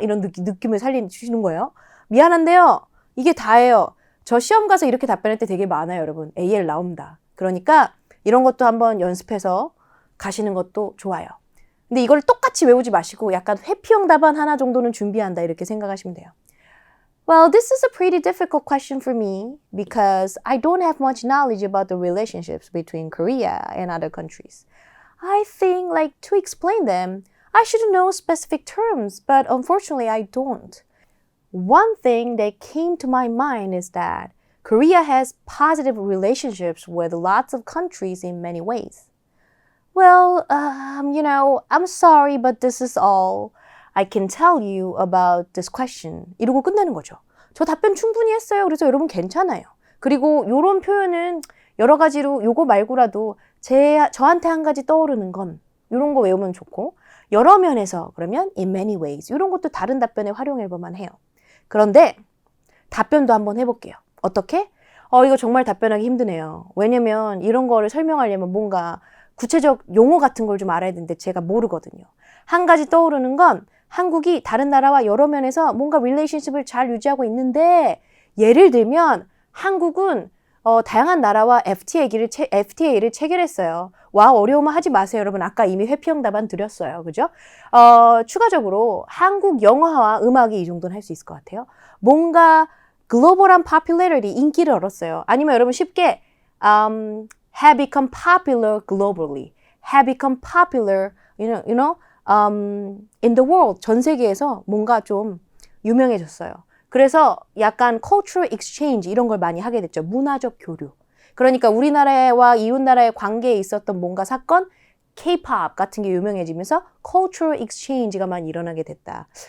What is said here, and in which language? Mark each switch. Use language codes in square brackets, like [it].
[ko] 이런 느낌을 주시는 거예요. 미안한데요. 이게 다예요. 저 시험 가서 이렇게 답변할 때 되게 많아요, 여러분. AL 나옵니다. 그러니까 이런 것도 한번 연습해서 가시는 것도 좋아요. 근데 이걸 똑같이 외우지 마시고 약간 회피형 답안 하나 정도는 준비한다 이렇게 생각하시면 돼요. [en] Well, this is a pretty difficult question for me because I don't have much knowledge about the relationships between Korea and other countries. I think, like, to explain them, I should know specific terms, but unfortunately I don't. One thing that came to my mind is that Korea has positive relationships with lots of countries in many ways. Well, I'm sorry, but this is all I can tell you about this question. [ko] 이러고 끝내는 거죠. 저 답변 충분히 했어요. 그래서 여러분 괜찮아요. 그리고 이런 표현은 여러 가지로 요거 말고라도 저한테 한 가지 떠오르는 건 이런 거 외우면 좋고 여러 면에서 그러면 [en] in many ways [ko] 이런 것도 다른 답변에 활용해 볼만 해요. 그런데 답변도 한번 해볼게요. 어떻게? 이거 정말 답변하기 힘드네요. 왜냐면 이런 거를 설명하려면 뭔가 구체적 용어 같은 걸 좀 알아야 되는데 제가 모르거든요. 한 가지 떠오르는 건 한국이 다른 나라와 여러 면에서 뭔가 릴레이션십을 잘 유지하고 있는데 예를 들면 한국은 다양한 나라와 FTA를 체결했어요. 와, 어려우면 하지 마세요. 여러분 아까 이미 회피형 답안 드렸어요. 그죠? 추가적으로 한국 영화와 음악이 이 정도는 할 수 있을 것 같아요. 뭔가 글로벌한 popularity, 인기를 얻었어요. 아니면 여러분 쉽게 [en] have become popular globally. have become popular, in the world. [ko] 전 세계에서 뭔가 좀 유명해졌어요. 그래서 약간 [en] cultural exchange [ko] 이런 걸 많이 하게 됐죠. 문화적 교류. 그러니까 우리나라와 이웃나라의 관계에 있었던 뭔가 사건, K-pop 같은 게 유명해지면서 [en] cultural exchange [ko] 가 많이 일어나게 됐다.